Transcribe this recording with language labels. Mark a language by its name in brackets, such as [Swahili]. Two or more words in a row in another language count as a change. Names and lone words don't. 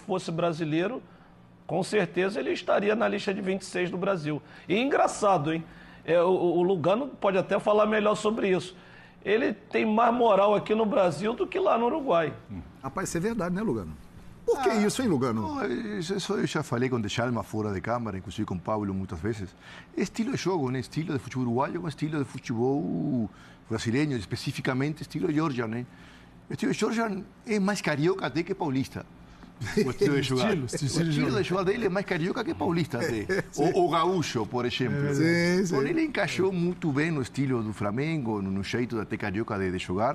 [Portuguese] Então, se fosse brasileiro, com certeza ele estaria na lista de 26 do Brasil. E engraçado, hein? O Lugano pode até falar melhor sobre isso. Ele tem mais moral aqui no Brasil do que lá no Uruguai. Rapaz, isso é verdade, né, Lugano? Por que isso, hein, Lugano? [Spanish] No, eso yo ya falei con Djalma fuera de cámara, inclusive con Pablo muchas veces. Estilo de juego, né? Estilo de futebol uruguayo con estilo de futebol brasileño, especificamente estilo de Georgian. [Portuguese] O estilo de Georgian é mais carioca até que paulista. O estilo de jogar. O estilo de jogar dele é mais carioca que paulista até. O gaúcho, por exemplo. Sim, sim. Ele encaixou muito bem no estilo do Flamengo, no jeito até carioca de jogar.